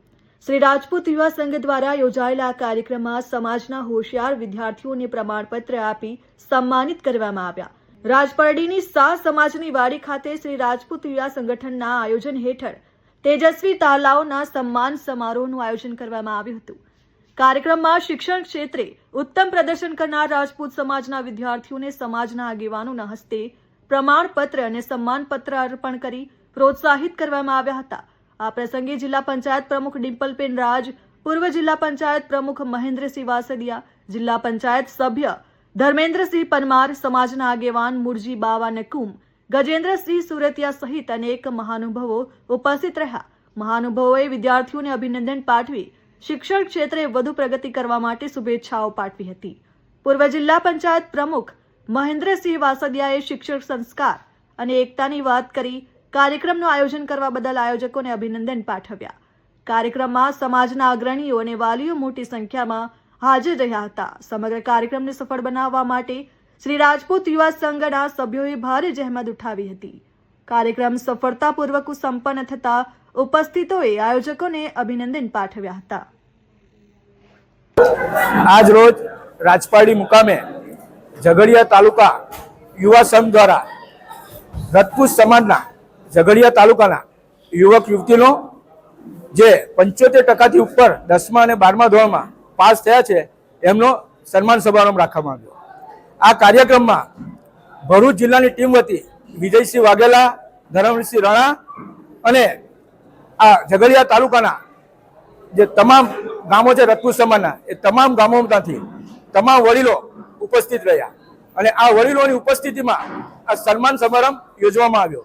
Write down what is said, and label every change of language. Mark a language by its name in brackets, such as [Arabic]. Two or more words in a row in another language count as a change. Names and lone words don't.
[Gujarati] શ્રી રાજપૂત યુવા સંઘ દ્વારા યોજાયેલા આ કાર્યક્રમમાં સમાજના હોશિયાર વિદ્યાર્થીઓને પ્રમાણપત્ર આપી સન્માનિત કરવામાં આવ્યા। રાજપારડીની શાહ સમાજની વાડી ખાતે શ્રી રાજપૂત યુવા સંગઠનના આયોજન હેઠળ તેજસ્વી તાલાઓના સન્માન સમારોહનું આયોજન કરવામાં આવ્યું હતું। કાર્યક્રમ શિક્ષણ ક્ષેત્રે ઉત્તમ પ્રદર્શન કરનાર રાજપૂત સમાજના વિદ્યાર્થીઓને સમાજના આગેવાનોના હસ્તે પ્રમાણપત્ર અને સમ્માનપત્ર અર્પણ કરી પ્રોત્સાહિત કરવામાં આવ્યા હતા। આ પ્રસંગે જિલ્લા પંચાયત પ્રમુખ ડિમ્પલબેન રાજ, પૂર્વ જિલ્લા પંચાયત પ્રમુખ મહેન્દ્રસિંહ વાસદિયા, જિલ્લા પંચાયત સભ્ય ધર્મેન્દ્રસિંહ પરમાર, સમાજના આગેવાન મુરજી બાવા નકુમ, ગજેન્દ્રસિંહ સુરતિયા સહિત અનેક મહાનુભાવો ઉપસ્થિત રહ્યા। મહાનુભાવોએ વિદ્યાર્થીઓને અભિનંદન પાઠવી શિક્ષણ ક્ષેત્રે વધુ પ્રગતિ કરવા માટે શુભેચ્છાઓ પાઠવી હતી। પૂર્વ જિલ્લા પંચાયત પ્રમુખ મહેન્દ્રસિંહ વાસદિયાએ શિક્ષક સંસ્કાર અને એકતાની વાત કરી કાર્યક્રમનું આયોજન કરવા બદલ આયોજકોને અભિનંદન પાઠવ્યા। કાર્યક્રમમાં સમાજના અગ્રણીઓ અને વાલીઓ મોટી સંખ્યામાં હાજર રહ્યા હતા। સમગ્ર કાર્યક્રમને સફળ બનાવવા માટે શ્રી રાજપૂત યુવા સંઘના સભ્યોએ ભારે જહેમત ઉઠાવી હતી। કાર્યક્રમ સફળતાપૂર્વક સંપન્ન થતા ઉપસ્થિતોએ આયોજકોને અભિનંદન પાઠવ્યા હતા। આજ રોજ રાજપારડી મુકામે ઝઘડિયા તાલુકા યુવા સંઘ દ્વારા રજપૂત સમાજના ઝઘડિયા તાલુકાના યુવક યુવતીનો જે 75% ઉપર 10મા અને 12મા ધોરણમાં પાસ થયા છે એમનો સન્માન સમારંભ રાખવામાં આવ્યો। આ કાર્યક્રમમાં ભરૂચ જિલ્લાની ટીમ વતી વિજયસિંહ વાઘેલા, ધર્મસિંહ રાણા અને આ ઝઘડિયા તાલુકાના જે તમામ ગામો છે રજપૂત સમાજના એ તમામ ગામોમાંથી તમામ વડીલો ઉપસ્થિત રહ્યા અને આ વડીલોની ઉપસ્થિતિમાં આ સન્માન સમારંભ યોજવામાં આવ્યો।